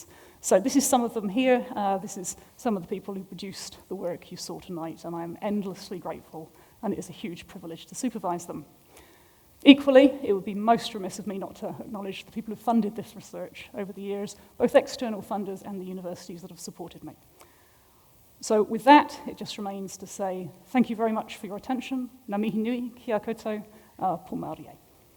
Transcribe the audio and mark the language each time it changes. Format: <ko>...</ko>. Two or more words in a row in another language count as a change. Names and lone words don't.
<en>So this is some of them here. This is some of the people who produced the work you saw tonight, and I'm endlessly grateful, and it is a huge privilege to supervise them. Equally, it would be most remiss of me not to acknowledge the people who funded this research over the years, both external funders and the universities that have supported me. So with that, it just remains to say thank you very much for your attention.</en> <mi>Ngā mihi nui, kia koutou, pō Māori e.</mi>